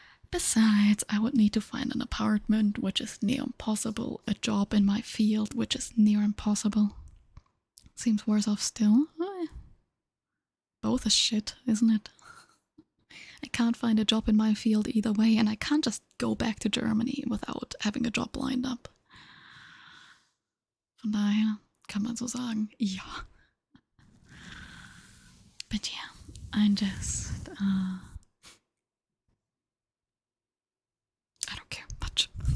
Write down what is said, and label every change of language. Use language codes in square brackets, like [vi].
[en] Besides, I would need to find an apartment, which is near impossible, a job in my field, which is near impossible. Seems worse off still. Both is shit, isn't it? I can't find a job in my field either way, and I can't just go back to Germany without having a job lined up. [de] Von daher kann man so sagen, ja. [en] But yeah, I'm just, I don't care much.